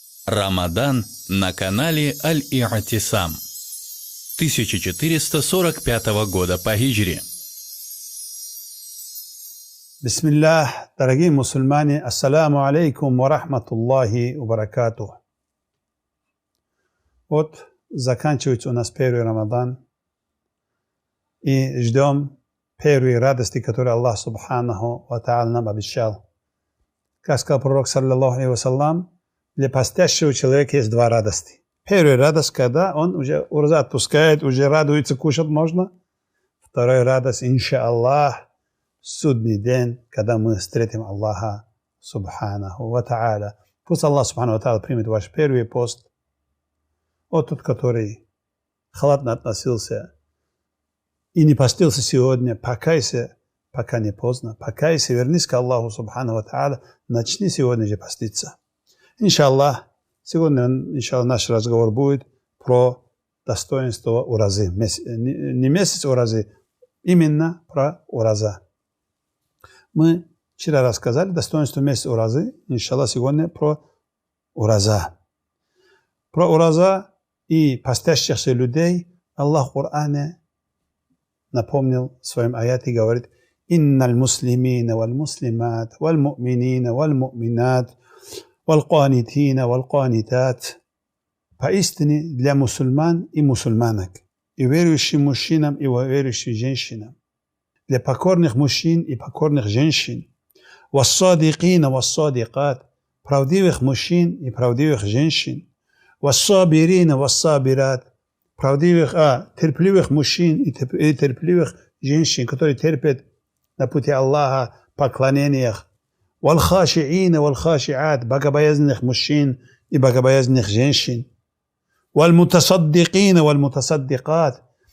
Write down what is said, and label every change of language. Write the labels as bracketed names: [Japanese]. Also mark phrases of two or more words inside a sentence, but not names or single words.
[Russian] Рамадан на канале Аль-И'тисам 1445 года по хиджре. Бисмиллах, дорогие мусульмане, [Arabic] السلام عليكم ورحمة الله وبركاته. [Russian] Вот заканчивается у нас первый Рамадан, и ждем первые радости, которые Аллах [Arabic] سبحانه وتعالى [Russian] нам обещал. Как сказал пророк, [Arabic] صلى الله عليه وسلم, [Russian] для постящего человека есть два радости. Первая радость, когда он уже урза отпускает, уже радуется, кушать можно. Вторая радость, иншааллах, судный день, когда мы встретим Аллаха [Arabic] سبحانه وتعالى. [Russian] Пусть Аллах [Arabic] سبحانه وتعالى [Russian] примет ваш первый пост. Вот тот, который халатно относился и не постился сегодня, покайся, пока не поздно. Покайся, вернись к Аллаху [Arabic] سبحانه وتعالى, [Russian] начни сегодня же поститься. Иншаллах, сегодня наш разговор будет про достоинство уразы. Не месяц уразы, именно про ураза. Мы вчера рассказали достоинство месяца уразы. Иншаллах, сегодня про ураза. Про ураза и постящихся людей Аллах в Коране напомнил в своем аяте и говорит: [Arabic] «إن المسلمين والمسلمات والمؤمنين والمؤمنات والقانتين والقانتات». [Russian] Поистине для мусульман и мусульманок, и верующим мужчинам, и верующим женщинам, для покорных мужчин и покорных женщин, [Arabic] والصادقين والصادقات, [Russian] правдивых мужчин и правдивых женщин, [Arabic] والصابرين والصابرات, [Russian] терпеливых мужчин и терпеливых женщин, которые терпят на пути Аллаха в поклонениях, [Arabic] والخاشعين والخاشعات, [Russian] богобоязненных мужчин и богобоязненных женщин, [Arabic] والمتصدقين والمتصدقات,